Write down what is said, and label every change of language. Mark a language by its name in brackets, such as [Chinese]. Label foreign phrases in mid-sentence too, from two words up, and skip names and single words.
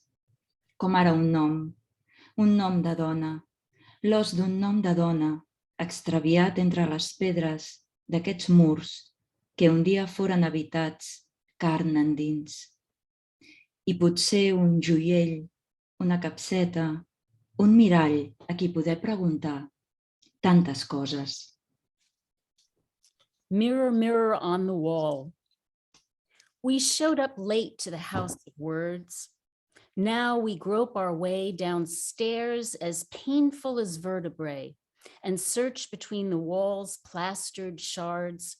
[Catalan] Com ara un nom de dona, l'os d'un nom de dona, extraviat entre les pedres d'aquests murs que un dia foren habitats carn endins. I potser un joiell, una capseta, un mirall a qui poder preguntar tantes coses. [English] Mirror, mirror on the wall. We showed up late to the house of words. Now we grope our way down stairs as painful as vertebrae and search between the wall's plastered shards